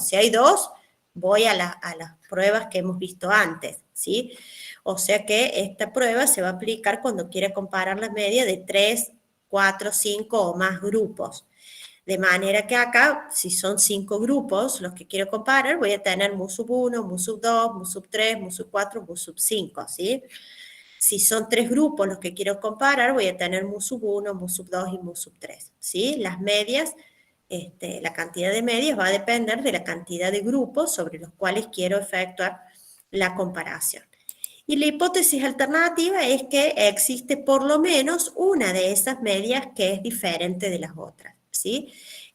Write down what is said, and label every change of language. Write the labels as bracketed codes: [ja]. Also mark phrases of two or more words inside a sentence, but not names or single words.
[es] Si hay 2, voy a las pruebas que hemos visto antes, ¿sí? O sea que esta prueba se va a aplicar cuando quiera comparar la media de 3, 4, 5 o más grupos. De manera que acá, si son 5 grupos los que quiero comparar, voy a tener mu sub 1, mu sub 2, mu sub 3, mu sub 4, mu sub 5, ¿sí? Si son 3 grupos los que quiero comparar, voy a tener mu sub 1, mu sub 2 y mu sub 3, ¿sí? Las medias, la cantidad de medias va a depender de la cantidad de grupos sobre los cuales quiero efectuar la comparación. Y la hipótesis alternativa es que existe por lo menos una de esas medias que es diferente de las otras, ¿sí?